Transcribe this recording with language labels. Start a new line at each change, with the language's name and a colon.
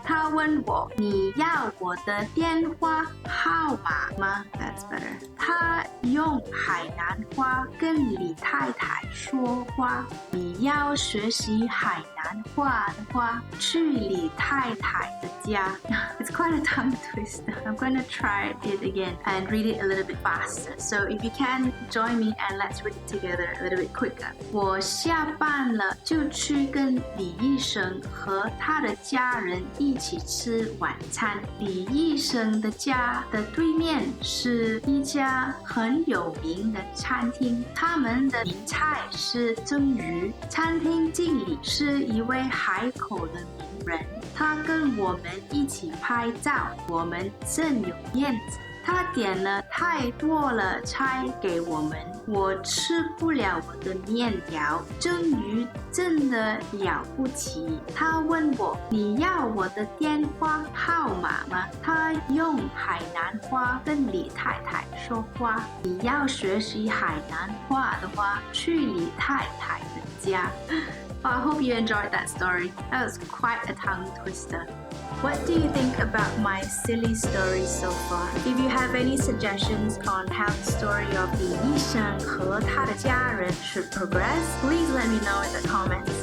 Chinese: 他问我你要我的电话号码吗？
English: That's better.
Chinese: 他用海南话跟李太太说话。你要学习海南话的话，去李太太的家。
English: It's quite a tongue twister. I'm going to try it again and read it a little bit faster. So if you can, join me and let's read it together a little bit quicker.
Chinese: 我下班了就去跟李医生和他的家人一起吃晚餐。李医生的家的对面是一家很有名的餐厅，他们的名菜是蒸鱼。餐厅经理是一位海口的名人，他跟我们一起拍照，我们正有面子。他点了太多了菜给我们，我吃不了我的面条。蒸鱼真的了不起。他问我你要我的电话号码吗？他用海南话跟李太太说话。你要学习海南话的话，去李太太的家。
English: I hope you enjoyed that story. That was quite a tongue twister. What do you think about my silly story so far? If you have any suggestions on how the story of 李医生和他的家人 should progress, please let me know in the comments.